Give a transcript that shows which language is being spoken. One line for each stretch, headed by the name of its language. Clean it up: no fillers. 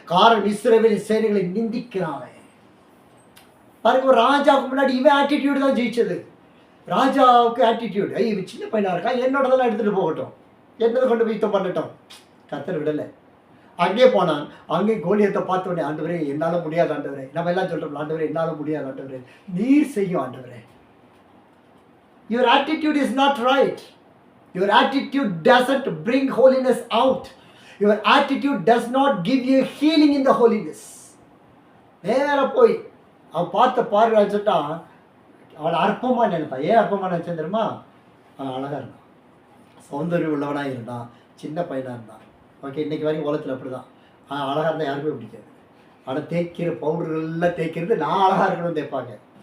Tamil: காரணம் இஸ்ரவேலின் சேனைகளை நிந்திக்கிறான். பாருங்க, ராஜாவுக்கு முன்னாடி இவன் ஆட்டிடியூடு தான் ஜெயிச்சது. ராஜாவுக்கு ஆட்டிடியூட், இவன் சின்ன பையனாக இருக்கான், என்னோடதெல்லாம் எடுத்துகிட்டு போகட்டும், என்னதை கொண்டு போய் யுத்தம் பண்ணட்டும். கர்த்தர் விடலை. அங்கே போனான். அங்கே கோலியத்தை பார்த்தோன்னே, ஆண்டவரே என்னால் முடியாது ஆண்டவரே, நம்ம எல்லாம் சொல்கிறோம், ஆண்டவரே என்னால் முடியாது ஆண்டவரே, நீர் செய்யும் ஆண்டவரே.
English: Your attitude is not right. Your attitude doesn't bring holiness out. Your attitude does not give you healing in the holiness.
Tamil: நேராக போய் அவன் பார்த்த பார்வையான்னு சொல்லிட்டான். அவளை அற்பமாக நினைப்பான். ஏன் அற்பமாக நினச்சேன் தெரியுமா? அவன் அழகாக இருந்தான், சௌந்தர்யம் உள்ளவனாக இருந்தான், சின்ன பையனாக இருந்தான். ஓகே, இன்றைக்கி வரைக்கும் உலகத்தில் அப்படி தான். அழகாக இருந்தால் யாருமே பிடிக்காது. ஆனால் தேய்க்கிற பவுடர்கள்லாம் தேய்க்கிறது நான் அழகாக இருக்கணும்னு தேய்ப்பாங்க.